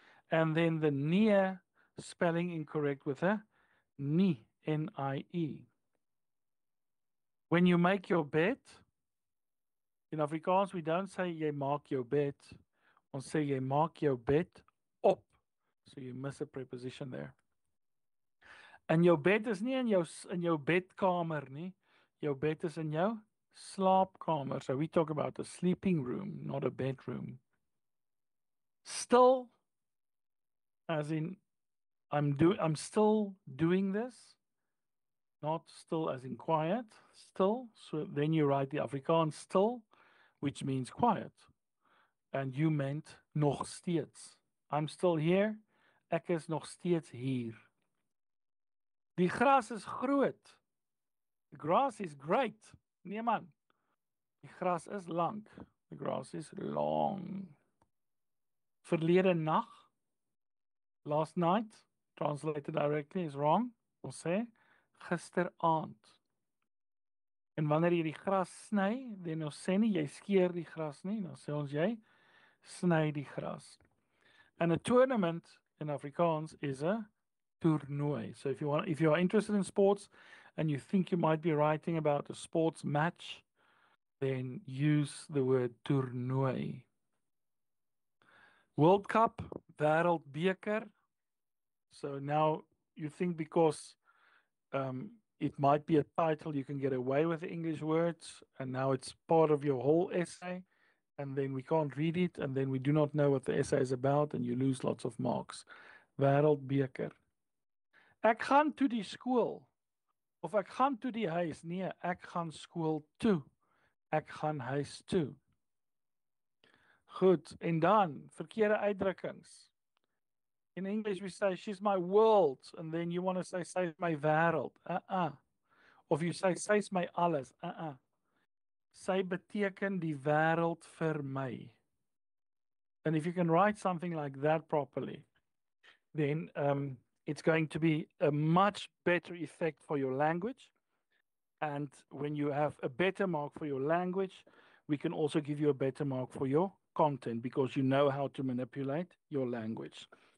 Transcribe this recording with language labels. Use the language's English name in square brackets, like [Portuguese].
[English] And then the nie spelling incorrect with a nie, N-I-E. When you make your bed, in Afrikaans we don't say [Afrikaans] jy maak jou bed. Ons sê jy maak jou bed op. [English] So you miss a preposition there. [Afrikaans] En jou bed is nie in jou bedkamer nie. Jou bed is in jou slaapkamer. [English] So we talk about a sleeping room, not a bedroom. Still, as in I'm still doing this. Not still as in quiet, still. So then you write the Afrikaans still, which means quiet. And you meant [Afrikaans] nog steeds. [English] I'm still here. [Afrikaans] Ek is nog steeds hier. Die gras is groot. [English] The grass is great. [Afrikaans] Nee man. Die gras is lank. [English] The grass is long. [Afrikaans] Verlede nag. [English] Last night. Translated directly is wrong. [Afrikaans] Ons sê gisteraand. En wanneer jy die gras sny, dan ons sê nie jy skeer die gras nie, dan sê ons jy sny die gras. [English] And a tournament in Afrikaans is a toernooi. So if you are interested in sports and you think you might be writing about a sports match, then use the word toernooi. World Cup, Wêreldbeker. So now you think because it might be a title, you can get away with the English words, and now it's part of your whole essay, and then we can't read it, and then we do not know what the essay is about, and you lose lots of marks. [Afrikaans] Wêreldbeker. Ek gaan toe die skool. Of ek gaan toe die huis. Nee, ek gaan skool toe. Ek gaan huis toe. Goed, en dan verkeerde uitdrukkings. [English] In English we say she's my world, and then you want to say [Afrikaans] sy's my wêreld. Of [English] you say [Afrikaans] sy's my alles. Sy beteken die wêreld vir my. [English] And if you can write something like that properly, then it's going to be a much better effect for your language. And when you have a better mark for your language, we can also give you a better mark for your content because you know how to manipulate your language.